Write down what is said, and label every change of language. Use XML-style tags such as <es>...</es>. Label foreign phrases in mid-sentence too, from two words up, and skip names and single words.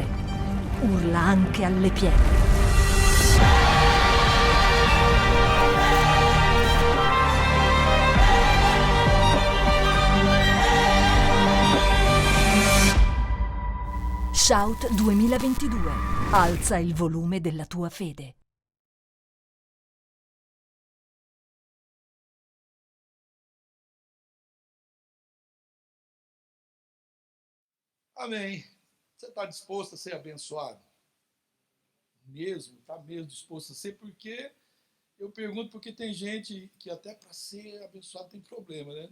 <it>Urla anche alle pietre. Shout 2022. Alza il volume della tua fede.</it> <pt>Amém. Você está disposto a ser abençoado? Mesmo, está mesmo disposto a ser, porque eu pergunto porque tem gente que até para ser abençoado tem problema, né?</pt>